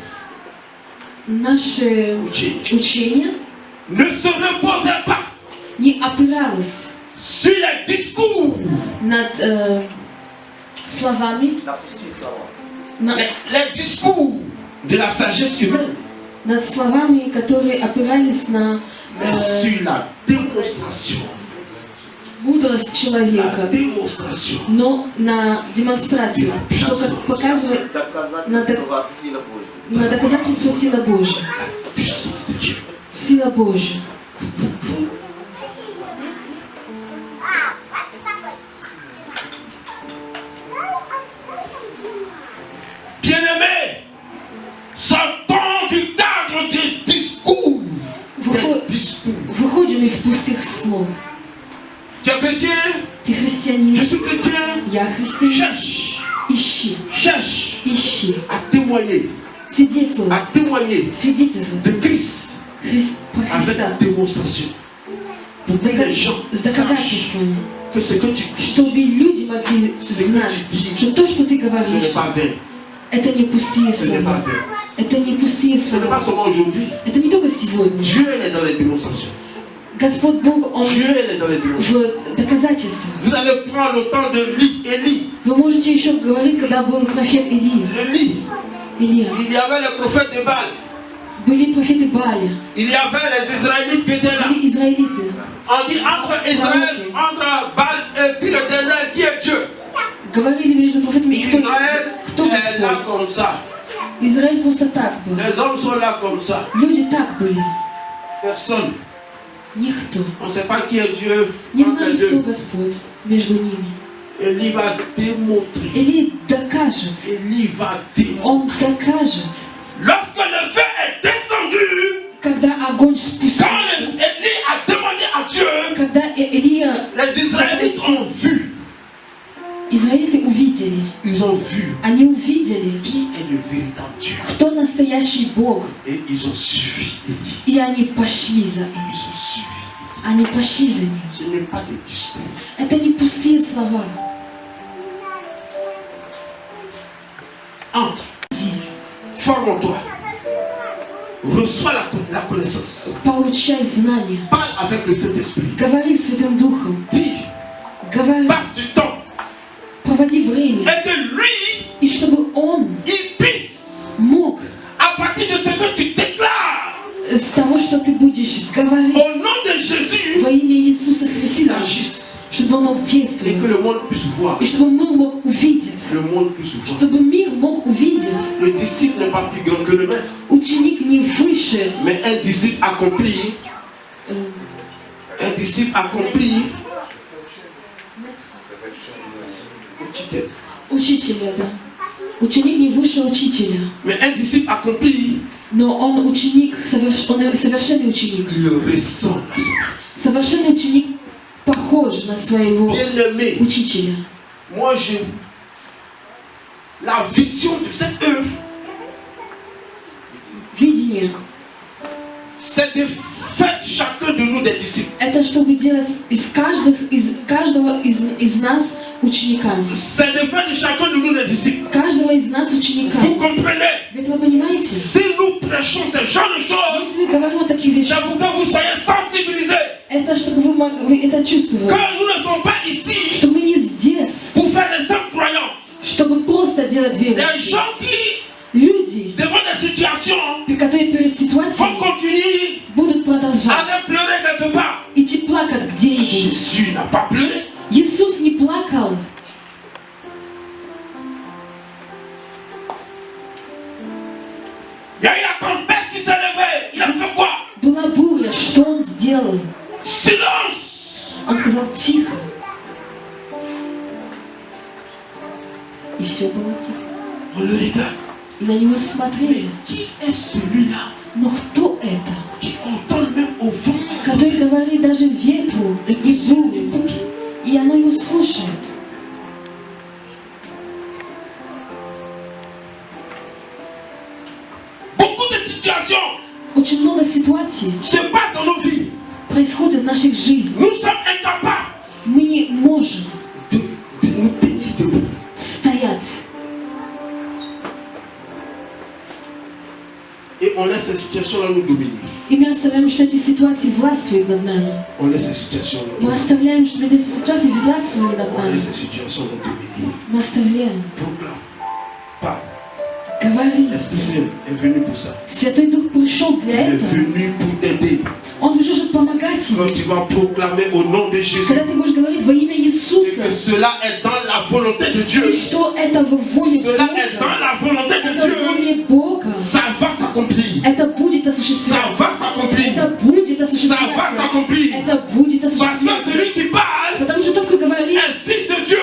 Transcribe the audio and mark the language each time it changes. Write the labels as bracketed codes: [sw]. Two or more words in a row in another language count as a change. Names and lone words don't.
[ru] наше учение [fr] ne se reposait pas [ru] не опиралось [fr] sur les discours, [ru] над словами, [fr] les discours de la sagesse humaine, [ru] над словами, которые опирались на [fr] mais sur la démonstration. [ru] мудрость [fr] La [ru] человека, [fr] démonstration. [ru] но на демонстрацию, что как показывает на доказательство силы Божьей. [fr] La puissance de Dieu. [ru] Сила Божья. [fr] Bien-aimé, sortons du cadre des discours. Des discours. [ru] Выходим из пустых слов. [fr] Tu es chrétien? [ru] Ты христианин, [fr] Je suis chrétien. [ru] я христианин. [fr] Cherche, [ru] Ищи, [fr] cherche [ru] ищи, [fr] à témoigner, [ru] свидетельствуй, [fr] à témoigner [ru] свидетельствуй [fr] de Christ [ru] про Христа [fr] avec démonstration. Pour que les gens [ru] с [fr] sachent [ru] доказательствами, [fr] que ce que tu dis, [ru] чтобы люди могли знать, что то, что ты [fr] ce n'est [ru] говоришь, [fr] pas vain. [ru] это не пустые [fr] Ce n'est pas [ru] слова. [fr] vain. [ru] Это не пустые [fr] Ce n'est pas [ru] слова. [fr] seulement aujourd'hui. [ru] Это не только сегодня. [fr] Dieu elle est dans les démonstrations. [ru] Господь Бог, Он [fr] Dieu elle est dans les démonstrations. [ru] в доказательствах. [fr] Vous allez prendre le temps de Élie. [ru] Вы можете еще говорить, когда был профет Илия. [fr] Élie. [ru] Илия. [fr] Il y avait les prophètes de Baal. [ru] Были профеты Бааля. [fr] Il y avait les Israélites qui étaient là. [ru] Были израилиты. [fr] On dit entre Israël, entre Baal et puis l'Éternel qui est Dieu. [ru] Говорили между профетами, и [fr] Israël [ru] кто [fr] est là [ru] Господь. [fr] comme ça. [ru] Израиль просто так был. [fr] Les hommes sont là comme ça. [ru] Люди так были. [fr] Personne. [ru] Никто. [fr] On ne sait pas qui est Dieu. [ru] Не [fr] entre [ru] знали, [fr] les [ru] кто [fr] deux. [ru] Господь между ними. [fr] Élie va démontrer. [ru] Или докажет. [fr] Élie va démontrer. [ru] Он докажет. [fr] Lorsque le feu est descendu, [ru] Когда огонь [fr] quand [ru] спустился, [fr] Élie a demandé à Dieu, [ru] когда Илия, [fr] les Israélites ont vu. [ru] израильты увидели. [fr] Ils ont vu [ru] Они увидели, [fr] qui est le véritable Dieu. [ru] кто настоящий Бог. [fr] Et ils ont suivi Élie. [ru] И они пошли за ним. [fr] Ils ont suivi. [ru] Они пошли за ним. [fr] Ce n'est pas des discours. [ru] Это не пустые слова. [fr] Entre, forme-toi, reçois la connaissance. [ru] Получай знания. [fr] Parle avec le Saint-Esprit. [ru] Говори Святым Духом. [fr] Dis, [ru] Говори. [fr] passe du temps. [ru] Проводи время. [fr] Et que lui, [ru] И чтобы Он [fr] il puisse, [ru] мог [fr] à partir de ce que tu déclares, [ru] с того, что ты будешь говорить [fr] au nom de Jésus, [ru] во имя Иисуса [fr] qu'il [ru] Христа, [fr] agisse. [ru] чтобы Он мог [fr] Et que [ru] действовать. [fr] le monde puisse voir. [ru] И чтобы мир мог увидеть. [fr] Le monde puisse voir. [ru] Чтобы мир мог увидеть. [fr] Le disciple n'est pas plus grand que le maître. [ru] Ученик не выше. [fr] Mais un disciple accompli, un discipe accompli, [ru] Учителя, да. Ученик не выше учителя. [fr] mais un disciple accompli, [ru] Но он ученик, он совершенный ученик. [fr] il ressent la semence. [ru] Совершенный ученик похож на своего [fr] Bien-aimé, [ru] учителя. [fr] moi j'ai la vision de cette œuvre, [ru] Видение. [fr] c'est de faire chacun de nous des disciples. [ru] Это чтобы делать из каждого из нас учениками. [fr] C'est de faire de chacun de nous des disciples. [ru] Каждого из нас ученика. [fr] Vous comprenez? [ru] Вы этого понимаете? [fr] Si nous prêchons ce genre de choses, [ru] Если мы говорим такие вещи, [fr] c'est pour que vous soyez sensibilisés. [ru] это чтобы вы это чувствовали. [fr] Car nous ne sommes pas ici [ru] Что мы не здесь, [fr] pour faire des simples croyants. [ru] чтобы просто делать [fr] Des [ru] верующие. [fr] gens qui, [ru] Люди, [fr] devant des situations, [ru] которые перед [fr] vont [ru] ситуацией [fr] continuer [ru] будут продолжать [fr] à aller pleurer quelque part. [ru] идти плакать где-нибудь. [fr] Jésus n'a pas pleuré. [ru] Иисус не плакал. [fr] Il y a eu la tempête qui s'est levée. Il a fait quoi? [ru] Была буря, что он сделал? [fr] Silence. [ru] Он сказал тихо. И все было тихо. [fr] On le regarde. [ru] И на него смотрели. [fr] Qui est celui-là [ru] Но кто это? [fr] qui entend même au vent? [ru] Который говорит даже ветру и буре. И оно его слушает. [fr] Beaucoup de situations [ru] Очень много ситуаций [fr] se passent dans nos vies. [ru] происходит в наших жизнях. [fr] Nous sommes incapables [ru] Мы не можем [fr] de nous tenir debout. [ru] стоять. [fr] Et on laisse ces situations-là nous dominer. [ru] И мы оставляем, что эти ситуации властвуют над нами. [fr] On laisse ces situations nous [ru] Мы оставляем, чтобы эти ситуации властвовали над [fr] On [ru] нами. [fr] laisse ces situations nous dominer. [ru] Мы оставляем. [fr] Proclame. Parle. [ru] Говори. [fr] L'Esprit Saint est venu pour ça. [ru] Святой Дух пришел [fr] Il [ru] для [fr] est [ru] этого. [fr] venu pour t'aider. [ru] Он пришел, чтобы помогать [fr] Quand [ru] тебе. [fr] tu vas proclamer au nom de Jésus [ru] Когда ты будешь говорить во имя [fr] et [ru] Иисуса, [fr] que cela est dans la volonté de [ru] и [fr] Dieu, [ru] что это в воле [fr] cela est dans [ru] Бога, [fr] la volonté de [ru] это в [fr] Dieu, [ru] воле Бога, [fr] ça va s'accomplir. [ru] это будет [fr] Ça [ru] осуществляться. [fr] va s'accomplir. [ru] Это будет [fr] Ça va [ru] осуществляться. [fr] s'accomplir. [ru] Это будет [fr] Parce que [ru] осуществляться. [fr] celui qui parle [ru] Потому что тот, кто говорит, [fr] est fils de Dieu.